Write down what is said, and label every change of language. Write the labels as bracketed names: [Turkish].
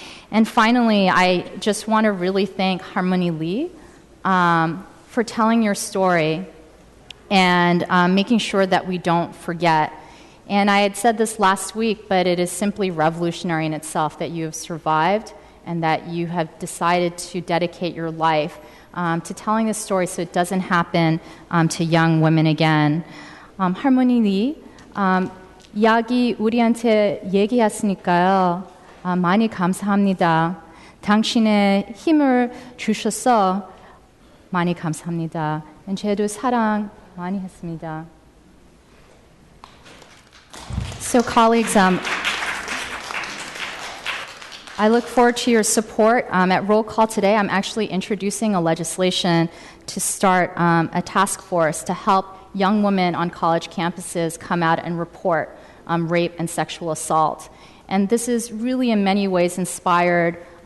[English] And finally, I just want to really thank Harmony Lee for telling your story and making sure that we don't forget. And I had said this last week, but it is simply revolutionary in itself that you have survived and that you have decided to dedicate your life to telling this story so it doesn't happen to young women again. [Korean] Harmony Lee, 이야기 우리한테 얘기했으니까요. 많이 감사합니다. 당신의 힘을 주셔서 많이 감사합니다. 저도 사랑 많이 했습니다. [English] So colleagues, I look forward to your support. At roll call today, I'm actually introducing a legislation to start a task force to help young women on college campuses come out and report rape and sexual assault. And this is really in many ways inspired